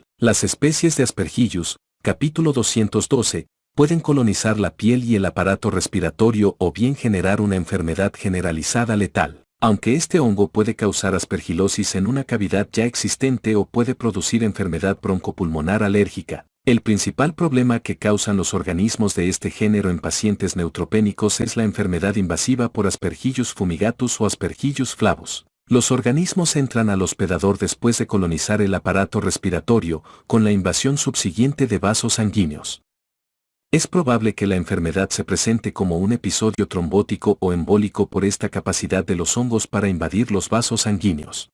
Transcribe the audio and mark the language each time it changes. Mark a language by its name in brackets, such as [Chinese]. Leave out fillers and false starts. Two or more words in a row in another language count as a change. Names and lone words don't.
[Spanish] Las especies de Aspergillus, capítulo 212, pueden colonizar la piel y el aparato respiratorio o bien generar una enfermedad generalizada letal. Aunque este hongo puede causar aspergilosis en una cavidad ya existente o puede producir enfermedad broncopulmonar alérgica, el principal problema que causan los organismos de este género en pacientes neutropénicos es la enfermedad invasiva por Aspergillus fumigatus o Aspergillus flavus. Los organismos entran al hospedador después de colonizar el aparato respiratorio, con la invasión subsiguiente de vasos sanguíneos. Es probable que la enfermedad se presente como un episodio trombótico o embólico por esta capacidad de los hongos para invadir los vasos sanguíneos.